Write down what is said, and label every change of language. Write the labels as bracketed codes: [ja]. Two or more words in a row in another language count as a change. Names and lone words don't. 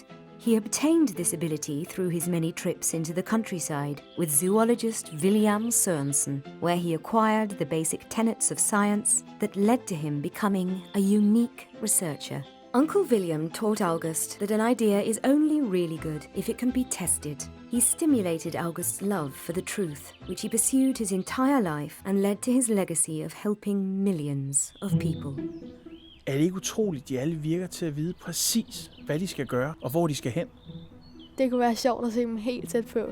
[en] He obtained this ability through his many trips into the countryside with zoologist William Sorensen, where he acquired the basic tenets of science that led to him becoming a unique researcher. Uncle William taught August that an idea is only really good if it can be tested. He stimulated August's love for the truth, which he pursued his entire life and led to his legacy of helping millions of people. [da] Er det ikke utroligt, de alle virker til at vide præcis, hvad de skal gøre og hvor de skal hen? Det kunne være sjovt at se dem helt tæt på.